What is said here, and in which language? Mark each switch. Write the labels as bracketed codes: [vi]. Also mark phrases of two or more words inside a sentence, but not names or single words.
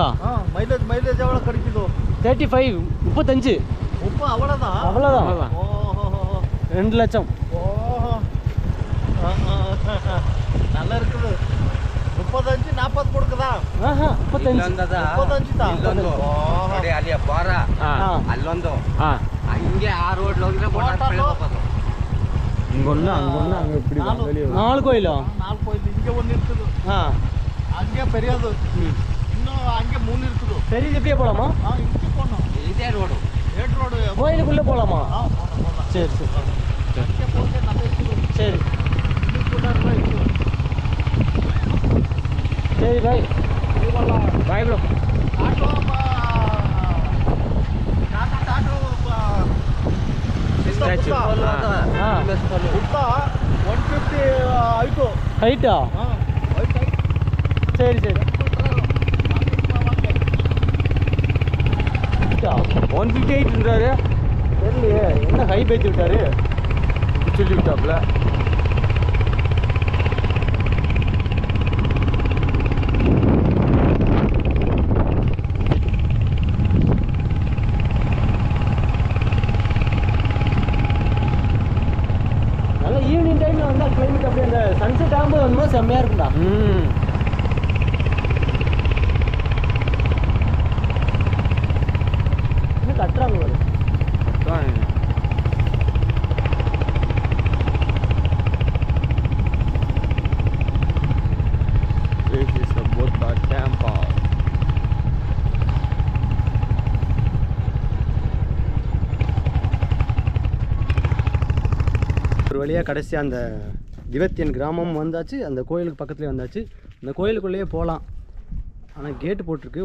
[ta] மைலேஜ் எவ்வளோ கிடைக்குதோ? 35 35. அவ்வளோதான். அவ்வளோதான். 2 லட்சம். நல்லா இருக்குது. 35-40 கொடுக்குதா? 35 35 [kn] ಅಲ್ಲಿಯ ಬಾರ ಅಲ್ಲೊಂದು ಹಂಗೆ ಆ ರೋಡ್ ಹೋಗಿದ್ರೆ [ta] இங்கே ஒன்று அங்கே ஒன்று அங்கே இப்படி 4 கோயிலா? 4 கோயில். இங்கே ஒன்று இருக்குது. அங்கே பெரியது. இன்னும் அங்கே 3 இருக்குது. சரி, இப்படியே போகலாமா? இங்கே போகணும். இதே ரோடு கோயிலுக்குள்ளே போகலாமா? சரி சரி இங்கே போட்டு நல்லா இருக்குது. சரி. சரி [en] bye bye bro. [kn] ಟಾಟೋ ಟಾಟೋ ಸ್ಟ್ಯಾಚ್ಯೂ ಹಾಂ ಉದ್ದ 150 ಆಯಿತು. ಹೈಟಾ? [ta] சரி சரி. 158ன்றாரு. தெரியலையே என்ன ஹை பேச்சு விட்டாரு சொல்லி விட்டாப்புல. நல்லா ஈவினிங் டைமில் வந்தால் கிளைமேட் அப்படியே அந்த சன்செட் ஆகும்போது வரும்போது செம்மையாக இருக்கும்டா. இன்னும் கட்டுறாங்க பாரு. [en] This is the Buddha temple. [ta] ஒரு வழியாக கடைசியாக அந்த திபெத்தியன் கிராமம் வந்தாச்சு. அந்த கோயிலுக்கு பக்கத்துலேயே வந்தாச்சு. அந்த கோயிலுக்குள்ளேயே போகலாம். ஆனால் கேட்டு போட்டிருக்கு.